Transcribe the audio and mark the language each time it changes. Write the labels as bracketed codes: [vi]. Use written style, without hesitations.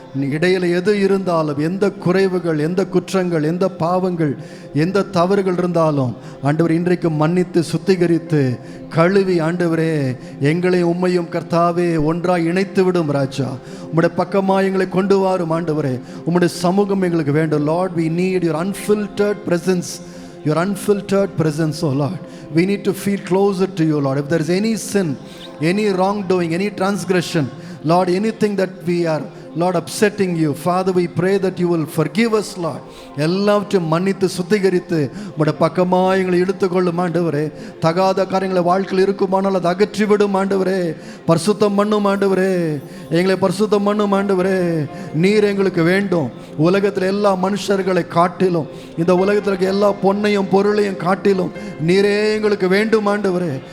[ta] இடையில் எது இருந்தாலும், எந்த குறைவுகள், எந்த குற்றங்கள், எந்த பாவங்கள், எந்த தவறுகள் இருந்தாலும் ஆண்டவர் இன்றைக்கு மன்னித்து சுத்திகரித்து கழுவி ஆண்டவரே எங்களையும் உம்மையும் கர்த்தாவே ஒன்றாக இணைத்து விடும் ராஜா. உம்முடைய பக்கமாக எங்களை கொண்டு வாரும் ஆண்டவரே. உம்முடைய சமூகம் எங்களுக்கு வேண்டும். [en] Lord, we need your unfiltered presence. Your unfiltered presence, oh Lord. We need to feel closer to you, Lord. If there is any sin, any wrongdoing, any transgression, Lord, anything that we are, Lord, upsetting you, Father, we pray that you will forgive us, Lord. [ta] எல்லாவற்றையும் மன்னித்து சுத்திகரித்து உம்முடைய பக்கமாக எங்களை இழுத்துக்கொள்ளும் ஆண்டவரே. தகாத காரியங்களை வாழ்க்கையில் இருக்குமானால் அதை அகற்றிவிடும் ஆண்டவரே. பரிசுத்தம் பண்ணும் ஆண்டவரே. எங்களை பரிசுத்தம் பண்ணும் ஆண்டவரே. நீர் எங்களுக்கு வேண்டும். உலகத்தில் எல்லா மனுஷர்களை காட்டிலும், இந்த உலகத்தில் இருக்க எல்லா பொன்னையும் பொருளையும் காட்டிலும் நீரே எங்களுக்கு வேண்டும் ஆண்டவரே.